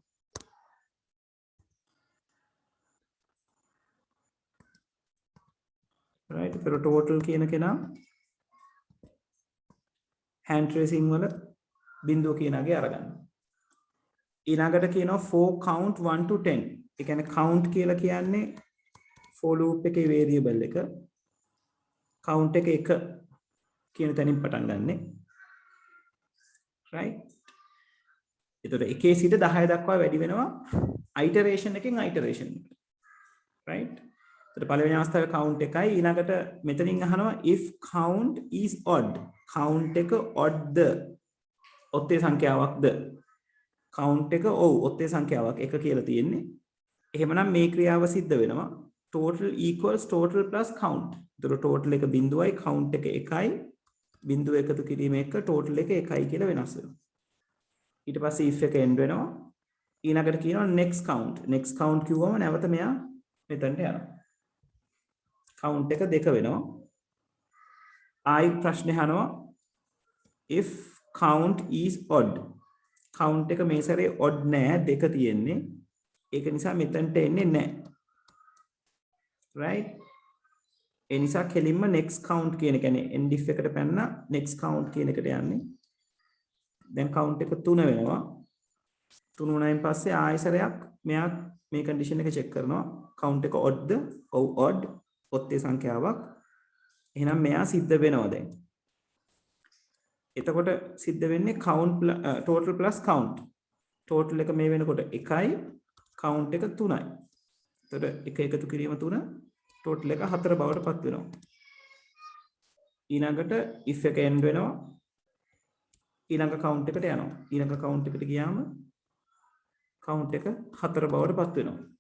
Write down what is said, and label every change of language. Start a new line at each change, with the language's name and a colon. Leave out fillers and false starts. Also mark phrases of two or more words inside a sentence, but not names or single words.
Sinhala: right ඒතර total කියන කෙනා
English: hand tracing
Sinhala: වල බිඳුව කියනගේ අරගන්න ඊළඟට කියනවා
English: for count 1 to 10
Sinhala: ඒ කියන්නේ count කියලා කියන්නේ
English: for loop
Sinhala: එකේ variable එක count එක 1 කියන තැනින් පටන් ගන්නෙ right එතකොට 1 සිට 10 දක්වා වැඩි වෙනවා iteration එකෙන් iteration right එතකොට පළවෙනි අවස්ථාවේ count එකයි ඊළඟට මෙතනින් අහනවා
English: if count is odd count
Sinhala: එක odd ඔත්තේ සංඛ්‍යාවක්ද count එක ඔව් ඔත්තේ සංඛ්‍යාවක් 1 කියලා තියෙන්නේ එහෙමනම් මේ ක්‍රියාව සිද්ධ වෙනවා
English: total equals total plus count
Sinhala: එතකොට total එක බිඳුවයි count එක 1යි බිඳුව එකතු කිරීම එක total එක 1යි කියලා වෙනස් වෙනවා ඊට පස්සේ if එක end වෙනවා ඊළඟට කියනවා
English: next count
Sinhala: කිව්වම නැවත මෙයා මෙතනට යනවා count එක 2 වෙනවා ආයි ප්‍රශ්නේ අහනවා
English: if count is odd count
Sinhala: එක මේ සැරේ odd නෑ 2 තියෙන්නේ ඒක නිසා මෙතනට එන්නේ නෑ right ඒ නිසා කෙලින්ම
English: next count
Sinhala: කියන එක කියන්නේ
English: end if
Sinhala: එකට පැනන
English: next count
Sinhala: කියන එකට යන්නේ දැන් count එක 3 වෙනවා 3 වුණායින් පස්සේ ආයෙසරයක් මෙයා මේ condition එක check කරනවා count එක odd ද ඔව් odd ඔත්තේ සංඛ්‍යාවක් එහෙනම් මෙයා සිද්ධ වෙනවා දැන් එතකොට සිද්ධ වෙන්නේ
English: count total plus count total
Sinhala: එක මේ වෙනකොට 1යි count එක 3යි එතකොට එක එකතු කිරීම 3 total එක 4 බවට පත් වෙනවා ඊළඟට if එක end වෙනවා ඊළඟ count එකට යනවා ඊළඟ count එකට ගියාම count එක 4 බවට පත් වෙනවා